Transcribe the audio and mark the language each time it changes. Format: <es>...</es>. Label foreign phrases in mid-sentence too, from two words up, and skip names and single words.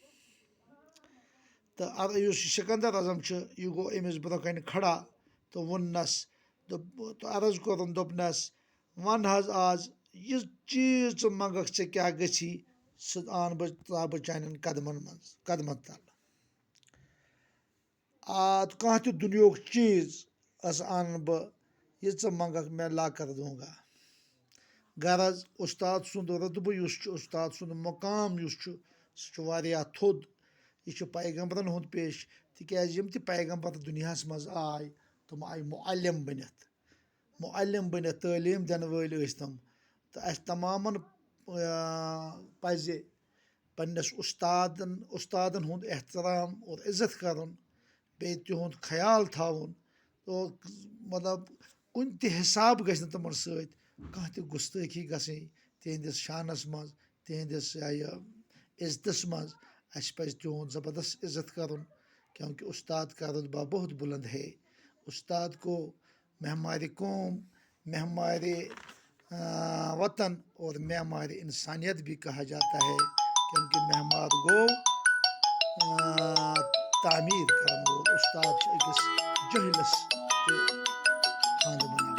<ks>تہٕ یُس یہِ سکندر اعظم چھُ، یہِ گوٚو أمِس برونٛہہ کَنہِ کھڑا تہٕ ووٚننَس، عرض کوٚرُن دوٚپنَس، وَن حظ آز یہِ چیٖز ژٕ منٛگَکھ ژےٚ کیٛاہ گٔژھی، سُہ ترٛاوٕ بہٕ چانٮ۪ن قدمن تل۔ کانٛہہ تہِ دُنیہُک چیٖز اَنہٕ بہٕ، یہِ ژٕ منٛگَکھ</ks> <ur>میں لا کر دوں گا۔</ur> <ks>غرض اُستاد سُنٛد رُتبہٕ یُس چھُ، اُستاد سُنٛد مقام یُس چھُ، سُہ چھُ واریاہ تھوٚد۔ یہِ چھُ پیغمبرن ہُنٛد پیش، تِکیٛازِ یِم تہِ پیغمبر دُنیاہَس منٛز آے تِم آیہِ معلم بٔنِتھ تعلیٖم دِنہٕ وٲلۍ ٲسۍ تِم۔ تہٕ اَسہِ تمامن پَزِ پنٛنِس اُستادن ہُنٛد احترام اور عزت کَرُن، بیٚیہِ تِہُنٛد خیال تھاوُن۔ مطلب کُنہِ تہِ حِساب گژھِ نہٕ تِمن سۭتۍ کانٛہہ تہِ گُستٲخی گژھٕنۍ تِہنٛدِس شانس منٛز، تِہنٛدِس عزتس منٛز۔ اَسہِ پَزِ تِہُنٛد زبردست عزت کَرُن،</ks> <ur>کیونکہ استاد کا رتبہ بہت بلند ہے۔ استاد کو معمارِ قوم، معمارِ وطن اور معمارِ انسانیت بھی کہا جاتا ہے، کیونکہ معمار</ur> <ks>گوٚو تعمیٖر کَرن وول۔ استاد چھُ أکِس جٲہلس تہِ خاندان۔</ks>